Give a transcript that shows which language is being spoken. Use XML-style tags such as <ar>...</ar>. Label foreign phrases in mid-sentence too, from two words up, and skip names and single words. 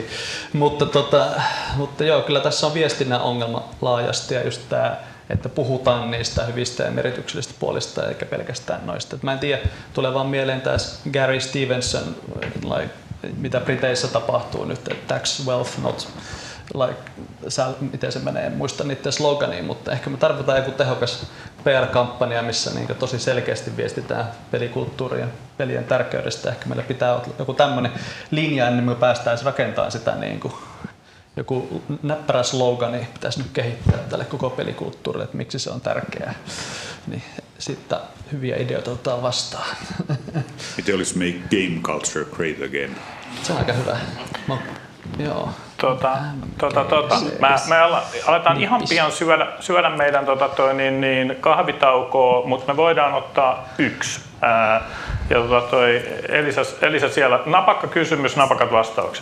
<fi>Mutta joo, kyllä tässä on viestinnän ongelma laajasti ja just tämä, että puhutaan niistä hyvistä ja merkityksellisistä puolista eikä pelkästään noista. Et mä en tiedä, tulee vaan mieleen taas Gary Stevenson, mitä Briteissä tapahtuu nyt, että</fi> <en>tax wealth not</en> <fi>miten se menee, en muista niiden sloganiin, mutta ehkä me tarvitaan joku tehokas PR-kampanja, missä niin tosi selkeästi viestitään pelikulttuurin ja pelien tärkeydestä. Ehkä meillä pitää olla joku tämmöinen linja, ennen kuin me päästään rakentamaan sitä niin kuin joku näppärä slogani pitäisi nyt kehittää tälle koko pelikulttuurille, että miksi se on tärkeää. Niin sitten hyviä ideoita otetaan vastaan. Miten olisi</fi> <en>make game culture great again?</en> <fi>Se on aika hyvä. Joo. Me aletaan ihan pian syödä meidän kahvitaukoa, mutta me voidaan ottaa yksi. Elisa siellä. Napakka kysymys, napakat vastaukset.</fi>